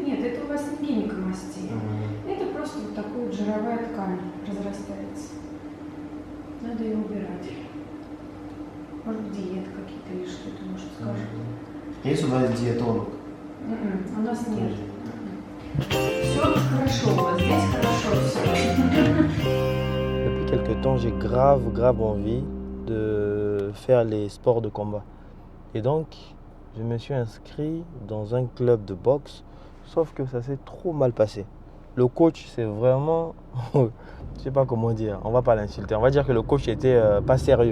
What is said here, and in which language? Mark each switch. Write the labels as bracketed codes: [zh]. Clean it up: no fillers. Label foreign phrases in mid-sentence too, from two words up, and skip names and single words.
[ru] Нет, это у вас не гинекомастия. Это просто вот такая вот жировая ткань разрастается. Надо ее убирать. Может быть, диеты какие-то или что-то, может, скажет. Есть у вас диетолог? У нас нет. Все хорошо у вас, здесь хорошо все. [fr] Depuis quelques temps, j'ai grave envie de faire les sports de combat. Et donc, je me suis inscrit dans un club de boxe, sauf que ça s'est trop mal passé. Le coach, c'est vraiment... je sais pas comment dire, on va pas l'insulter. On va dire que le coach était pas sérieux.